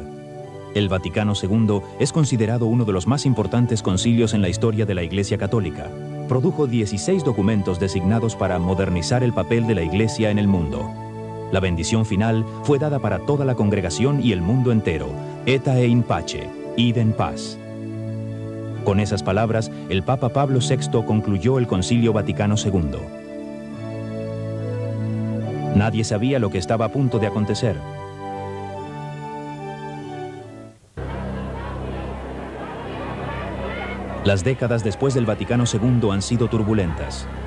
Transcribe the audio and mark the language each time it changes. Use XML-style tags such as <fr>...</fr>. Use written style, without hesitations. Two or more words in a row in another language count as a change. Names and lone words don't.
<es>El Vaticano II es considerado uno de los más importantes concilios en la historia de la Iglesia Católica. Produjo 16 documentos designados para modernizar el papel de la Iglesia en el mundo. La bendición final fue dada para toda la congregación y el mundo entero.</es> <la>Eta e in pace,</la> <es>id en paz. Con esas palabras, el Papa Pablo VI concluyó el Concilio Vaticano II. Nadie sabía lo que estaba a punto de acontecer. Las décadas después del Vaticano II han sido turbulentas.</es>